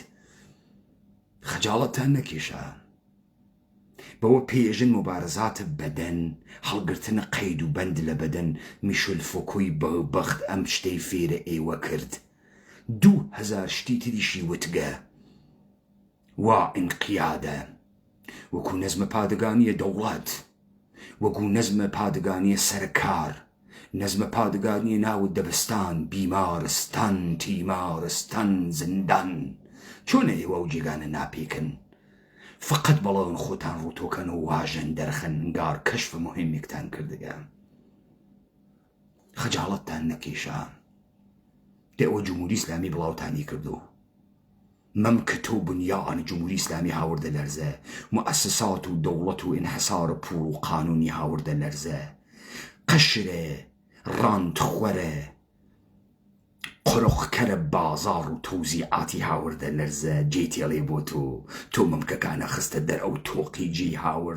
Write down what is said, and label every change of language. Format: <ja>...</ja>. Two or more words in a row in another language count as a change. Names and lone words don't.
<sdh>خەجاڵەتتان نەکێشە بەوە پێژن مبارەزاتە بەدەن، هەڵگرتنە قەید و بەند لە بەدەن میشل فۆکۆی بەخت ئەم شتەی فێرە ئێوە کرد. 2000 شتی تریشی وتگە وا ئینقیادە وەکو نەزمە پادگانیە دەوڵەت، وەکو نەزمە پادگانیە سەرکار، نەزمە پادگانیە ناو دەبستان، بیمارستان، تیمارستان، زندان. چۆنە ئێوە ئەو جێگانە ناپێکن؟ فقط بەڵاون خۆتان ڕووتۆکەن و واژەن دەرخەن ئەنگار کەشفە مهمێکتان کردگە. خەجاڵەتتان نەکێشە دەوە جمهوری ئیسلامی بڵاوتانی کردو. مەم کە تۆ بنیان جمهوری ئیسلامی هاوردە لەرزە، مؤسسات و دەوڵەت و ئینحسارە پوڵ و قانونی هاوردە لەرزە، قەشرە، ڕاندخوەرە، قڕۆخکەرە بازار و تەوزیعاتی هاوردە لەرزە جێتێڵێ بۆ تۆ مەمکەکانە خستە دەر ئەو تۆقی جێی هاورد.</sdh>